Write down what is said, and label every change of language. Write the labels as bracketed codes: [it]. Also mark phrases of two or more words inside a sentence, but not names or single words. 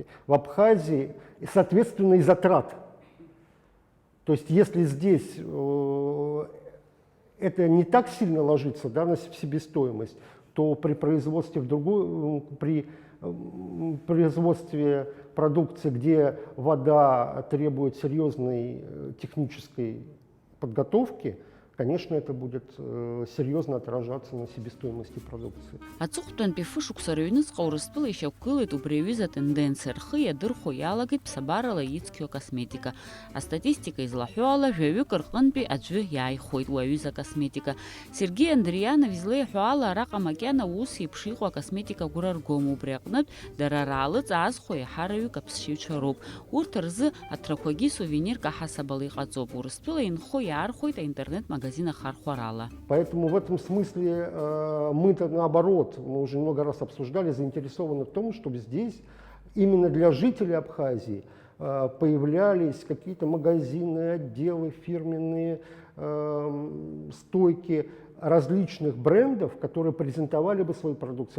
[ru] В Абхазии, соответственно, и затрат. То есть, если здесь это не так сильно ложится, да, на себестоимость, то при производстве при производстве продукции, где вода требует серьезной технической подготовки, конечно, это будет серьезно отражаться на себестоимости продукции. [ab] Аҵыхәтәан фышықәса рыҩныҵҟа Урыстәыла ишьақәгылеит убри аҩыза атенденциа рхы иадырхәо иалагеит ԥсабарала иҵқьо акосметика. Астатистика излаҳәо ала жәаҩык рҟынтәи аӡәы иааихәоит уи аҩыза акосметика. Сергеи Андрианов излеиҳәо ала араҟа макьана ус еиԥш иҟоу акосметика агәра ргом, убри аҟнытә дара раалыҵаазхәо иаҳараҩык аԥсшьаҩцәа роуп. Урҭ рзы аҭрақәагьы сувенирк аҳасабала иҟаҵоуп. Урыстәыла инхо иаархәоит аинтернет-магазин ахархәарала. [ru] Поэтому в этом смысле мы-то наоборот, мы уже много раз обсуждали, заинтересованы в том, чтобы здесь именно для жителей Абхазии появлялись какие-то магазины, отделы, фирменные стойки различных брендов, которые презентовали бы свою продукцию.